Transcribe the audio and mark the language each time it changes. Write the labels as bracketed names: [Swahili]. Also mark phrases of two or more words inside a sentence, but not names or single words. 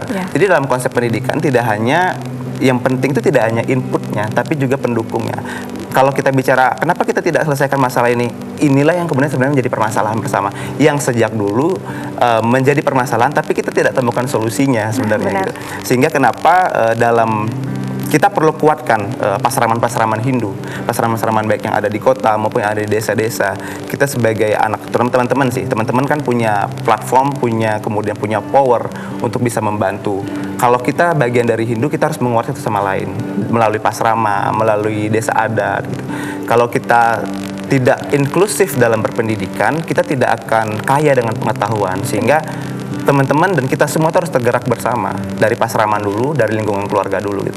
[Indonesian] Jadi dalam konsep pendidikan tidak hanya yang penting itu tidak hanya inputnya, tapi juga pendukungnya. Kalau kita bicara kenapa kita tidak selesaikan masalah ini, inilah yang kemudian sebenarnya menjadi permasalahan bersama yang sejak dulu menjadi permasalahan, tapi kita tidak temukan solusinya sebenarnya. Gitu. Sehingga kenapa dalam kita perlu kuatkan pasraman-pasraman Hindu, pasraman-pasraman baik yang ada di kota maupun yang ada di desa-desa. Kita sebagai anak, teman-teman kan punya platform, kemudian punya power untuk bisa membantu. Kalau kita bagian dari Hindu, kita harus menguatkan satu sama lain melalui pasrama, melalui desa adat. Gitu. Kalau kita tidak inklusif dalam berpendidikan, kita tidak akan kaya dengan pengetahuan, sehingga teman-teman dan kita semua harus tergerak bersama dari pasraman dulu, dari lingkungan keluarga dulu gitu.